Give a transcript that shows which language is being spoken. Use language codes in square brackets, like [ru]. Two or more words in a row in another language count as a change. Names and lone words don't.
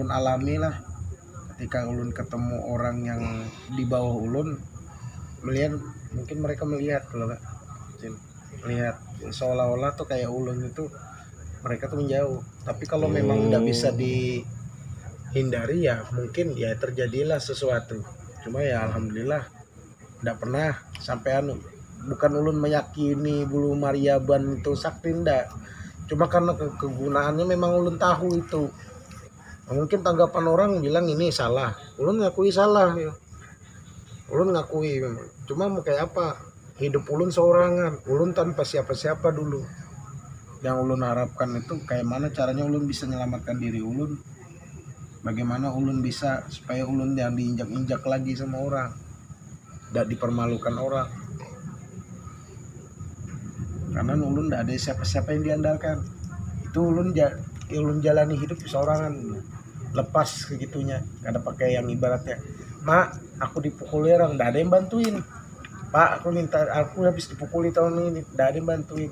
[id] alami lah ketika ulun ketemu orang yang di bawah ulun melihat, mungkin mereka melihat kalau nggak melihat seolah-olah tuh kayak ulun itu mereka tuh menjauh, tapi kalau memang nggak bisa dihindari ya mungkin ya terjadilah sesuatu, cuma ya alhamdulillah nggak pernah sampai bukan ulun meyakini Bulu Maryaban itu sakti, ndak, cuma karena kegunaannya memang ulun tahu itu. Mungkin tanggapan orang bilang ini salah, ulun ngakui salah ya. Ulun ngakui memang, cuma mau kayak apa, hidup ulun seorangan, ulun tanpa siapa-siapa dulu. Yang ulun harapkan itu kayak mana caranya ulun bisa menyelamatkan diri ulun, bagaimana ulun bisa supaya ulun jangan diinjak-injak lagi sama orang, tidak dipermalukan orang, karena ulun tidak ada siapa-siapa yang diandalkan. Itu ulun jalani hidup seorangan, lepas segitunya, kada pakai yang ibaratnya, mak aku dipukuli orang, tidak ada yang bantuin, pak aku habis dipukuli tahun ini, tidak ada yang bantuin.